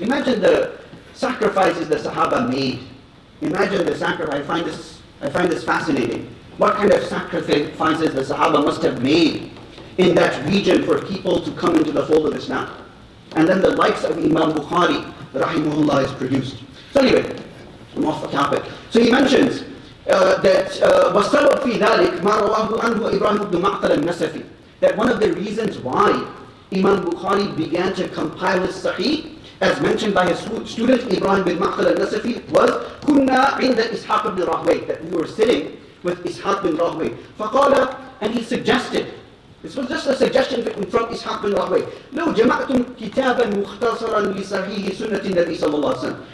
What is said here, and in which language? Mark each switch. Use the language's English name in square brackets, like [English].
[English] Imagine the sacrifices the Sahaba made. Imagine the sacrifice. I find this fascinating. What kind of sacrifices the Sahaba must have made in that region for people to come into the fold of Islam. And then the likes of Imam Bukhari, rahimahullah, is produced. So anyway, I'm off the topic. So he mentions that [Arabic] وَالسَّبَبْ فِي ذَلِكَ مَا رَوَاهُ عَنْهُ إِبْرَاهِمُ بْنُ مَعْقَلَ النَّسَفِي. [English] That one of the reasons why Imam Bukhari began to compile his Sahih, as mentioned by his student Ibrahim bin Ma'qal al-Nasafi, was [Arabic] كُنَّا عِنْدَ إِسْحَاقَ بْنِ رَاهْوَيْ. [English] That we were sitting with Ishaq bin Rahway. [Arabic] فَقَالَ, [English] and he suggested, this was just a suggestion from Ishaq bin Rahway, [Arabic] لو جمعتم كتابا مختصرا لصحيح سنة النبي صلى الله عليه وسلم.